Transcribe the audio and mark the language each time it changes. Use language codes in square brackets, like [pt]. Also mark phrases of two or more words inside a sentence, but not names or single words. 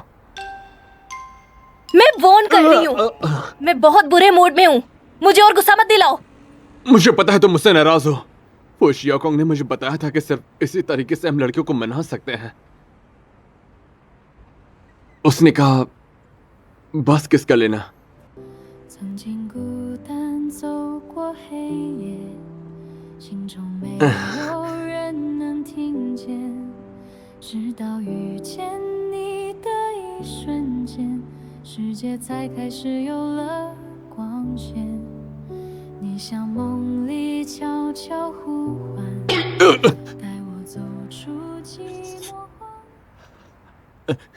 [hi] मैं वॉर्न कर रही हूँ। मैं बहुत बुरे मूड में हूँ, मुझे और गुस्सा मत दिलाओ। मुझे पता है तुम मुझसे नाराज हो। वो शियाकोंग ने मुझे बताया था कि सिर्फ इसी तरीके से हम लड़कियों को मना सकते हैं। उसने कहा बस किसका लेना। [zh] 曾经孤单走过黑夜，心中没有人能听见，直到遇见你的一瞬间，世界才开始有了光线。你像梦里悄悄呼唤，带我走出寂寞荒。